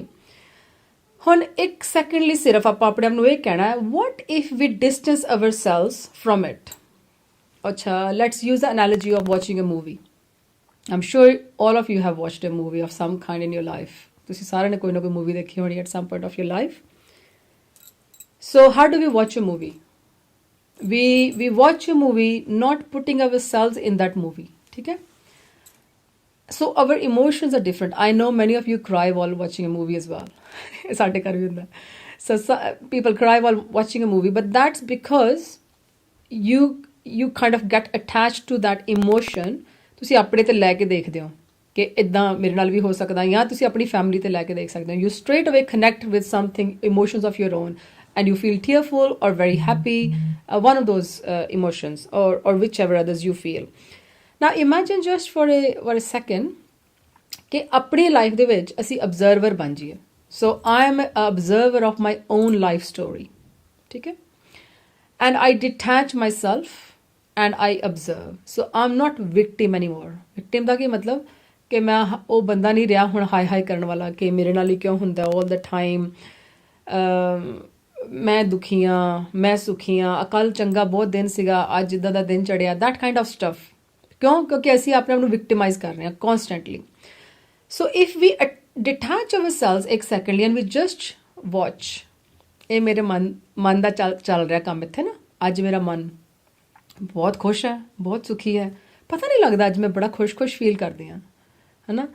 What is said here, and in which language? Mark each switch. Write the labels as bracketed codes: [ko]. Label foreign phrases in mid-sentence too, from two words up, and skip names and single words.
[pa] ਹੁਣ ਇੱਕ ਸੈਕਿੰਡ ਲਈ ਸਿਰਫ ਆਪਾਂ ਆਪਣੇ ਆਪ ਨੂੰ ਇਹ ਕਹਿਣਾ ਹੈ, [en] what if we distance ourselves from it? ਅੱਛਾ, let's use the analogy of watching a movie. I'm sure all of you have watched a movie of some kind in your life. [pa] ਤੁਸੀਂ ਸਾਰਿਆਂ ਨੇ ਕੋਈ ਨਾ ਕੋਈ ਮੂਵੀ ਦੇਖੀ ਹੋਣੀ [en] at some point of your life. So how do we watch a movie? We watch a movie not putting ourselves in that movie. Okay? So our emotions are different. I know many of you cry while watching a movie as well. So people cry while watching a movie, but that's because you kind of get attached to that emotion. [pa] ਤੁਸੀਂ ਆਪਣੇ ਤੇ ਲੈ ਕੇ ਦੇਖਦੇ ਹੋ ਕਿ ਇਦਾਂ ਮੇਰੇ ਨਾਲ ਵੀ ਹੋ ਸਕਦਾ, ਜਾਂ ਤੁਸੀਂ ਆਪਣੀ ਫੈਮਿਲੀ ਤੇ ਲੈ ਕੇ ਦੇਖ ਸਕਦੇ ਹੋ. [en] You straight away connect with something, emotions of your own. And you feel tearful or very happy, one of those emotions, or whichever others you feel. Now imagine just for a second [pa] ਕਿ ਆਪਣੀ ਲਾਈਫ ਦੇ ਵਿੱਚ ਅਸੀਂ observer ਬਣ ਜਾਈਏ. [en] So I am an observer of my own life story. [pa] ਠੀਕ ਹੈ? [en] And I detach myself and I observe. So I'm not victim anymore. [pa] Victim ਦਾ ਕੀ ਮਤਲਬ ਕਿ ਮੈਂ ਉਹ ਬੰਦਾ ਨਹੀਂ ਰਿਹਾ ਹੁਣ ਹਾਏ ਹਾਏ ਕਰਨ ਵਾਲਾ ਕਿ ਮੇਰੇ ਨਾਲ ਹੀ ਕਿਉਂ ਹੁੰਦਾ [en] all the time, [pa] ਮੈਂ ਦੁਖੀ ਹਾਂ, ਮੈਂ ਸੁਖੀ ਹਾਂ, ਕੱਲ੍ਹ ਚੰਗਾ ਬਹੁਤ ਦਿਨ ਸੀਗਾ, ਅੱਜ ਇੱਦਾਂ ਦਾ ਦਿਨ ਚੜਿਆ, [en] that kind of stuff. [pa] ਕਿਉਂ? ਕਿਉਂਕਿ ਅਸੀਂ ਆਪਣੇ ਆਪ ਨੂੰ ਵਿਕਟਿਮਾਈਜ਼ ਕਰ ਰਹੇ ਹਾਂ [en] constantly. so if we detach ourselves [pa] ਇੱਕ ਸੈਕਿੰਡ ਲਈ [en] and we just watch, [pa] ਇਹ ਮੇਰੇ ਮਨ ਦਾ ਚੱਲ ਰਿਹਾ ਕੰਮ ਇੱਥੇ ਨਾ, ਅੱਜ ਮੇਰਾ ਮਨ ਬਹੁਤ ਖੁਸ਼ ਹੈ, ਬਹੁਤ ਸੁਖੀ ਹੈ, ਪਤਾ ਨਹੀਂ ਲੱਗਦਾ ਅੱਜ ਮੈਂ ਬੜਾ ਖੁਸ਼ ਫੀਲ ਕਰਦੀ ਹਾਂ, ਹੈ ਨਾ।